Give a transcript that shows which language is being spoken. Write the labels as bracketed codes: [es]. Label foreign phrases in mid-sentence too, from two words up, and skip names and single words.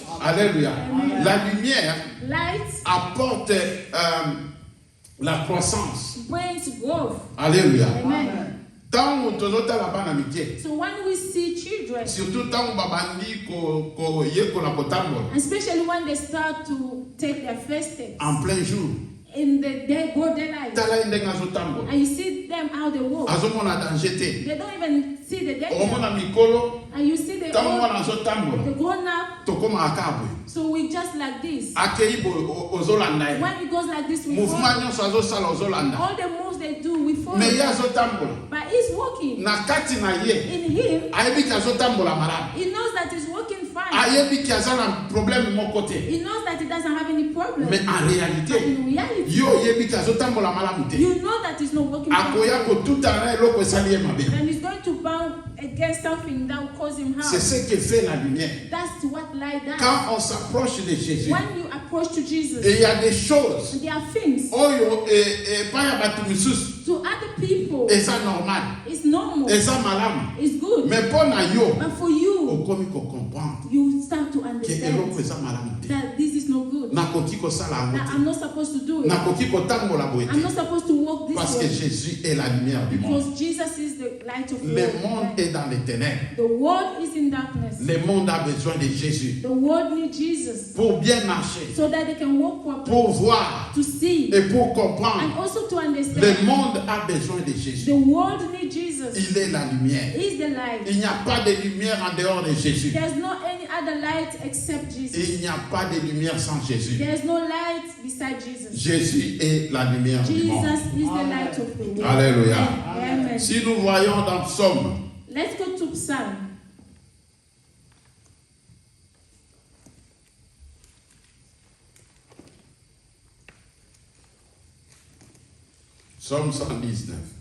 [fr] Alléluia. Amen. La lumière [en] Light [fr] apporte la croissance. [en] brings growth. [fr] Alléluia. Amen. [ln] Tant tozotala bana mike, [en] So when we see children, [fr] surtout tant [ln] babandi ko yekola kotambola [en] especially when they start to take their first steps [fr] en plein jour, [en] in the day, broad daylight, [ln] tala ndenge azotambola, [en] and you see them how they walk, [ln] azomona danger te. [en] they don't even see the danger, [ln] Omona mikolo, [en] and you see the [fr] tant [en] old, [ln] mwana azotambola, [en] the grown up. [ln] tokoma akabwe. [en] So we just like this. [ln] Akei ozolanda ye. [en] When it goes like this, we [fr] Mouvement [en] follow. [ln] nyonso azosala ozolanda. [en] All the moves they do, we follow. [ln] Mais ye azotambola. [en] But he's walking. [ln] Na kati na ye, [en] In him, [ln] ayebi ki azotambola malamu. [en] he knows that he's walking fine. [ln] Ayebi ki aza na problème moko te. [en] He knows that he doesn't have any problem. [fr] Mais en [en] But [fr] réalité, [en] in reality, [ln] yo oyebi ki azotambola malamu te. [en] you know that he's not walking fine. [ln] Akoya kotuta na eloko esali ye mabe. [en] And he's going to bound against something that will cause him [fr] C'est [en] harm. [fr] ce que fait la lumière. [en] That's what light does. [fr] Quand on s'approche de Jésus, [en] When you approach to Jesus, [fr] et il y a des choses, [en] there are things [ln] oyo pas ya batu misusu, [en] to other people. [ln] eza normal, [en] It's normal. [ln] eza malamu. [en] It's good. [ln] Mais mpo na yo, [en] But for you, [ln] okomi ko comprendre [en] you start to [fr] que [en] understand [ln] eloko eza malamu te. [en] that this is not good. [ln] Nakoki kosala yango [en] That [ln] te. [en] I'm not supposed to do it. [ln] Nakoki kotambola boye [en] I'm not [ln] te. [en] supposed to walk [fr] Parce [en] this [fr] que [en] way. [fr] Jésus est la lumière du monde. [en] Because Jesus is the light of the [fr] Le [en] world. [fr] monde est dans les ténèbres. [en] The world is in darkness. [fr] Le monde a besoin de Jésus [en] The world needs Jesus [fr] pour bien marcher, [en] so that they can walk properly, [fr] pour voir [en] to see, [fr] et pour [en] and [fr] comprendre. [en] also to [fr] Le [en] understand. [fr] monde a besoin de Jésus. [en] The world needs Jesus. [fr] Il est la lumière. [en] He's the light. [fr] Il n'y a pas de lumière en dehors de Jésus. [en] There's no any other light except Jesus. [fr] Il n'y a pas de lumière sans Jésus. [en] There's no light beside Jesus. [fr] Jésus est la lumière du monde. [en] Jesus is the light of the world. [fr] Alléluia. Amen. Si nous voyons dans Psaume, [en] Let's go to Psalm. [fr] Psaume 119,